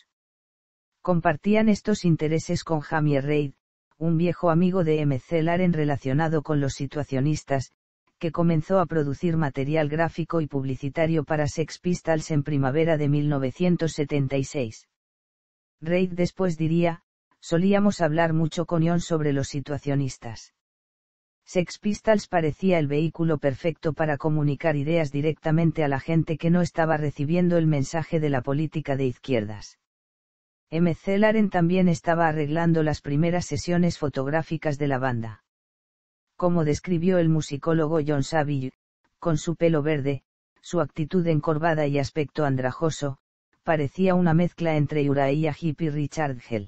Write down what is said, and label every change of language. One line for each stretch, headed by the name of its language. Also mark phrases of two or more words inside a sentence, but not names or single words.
Spanish: Compartían estos intereses con Jamie Reid, un viejo amigo de McLaren relacionado con los situacionistas, que comenzó a producir material gráfico y publicitario para Sex Pistols en primavera de 1976. Reid después diría: solíamos hablar mucho con Ion sobre los situacionistas. Sex Pistols parecía el vehículo perfecto para comunicar ideas directamente a la gente que no estaba recibiendo el mensaje de la política de izquierdas. McLaren también estaba arreglando las primeras sesiones fotográficas de la banda. Como describió el musicólogo John Saville, con su pelo verde, su actitud encorvada y aspecto andrajoso, parecía una mezcla entre Uriah Heep y Richard Hell.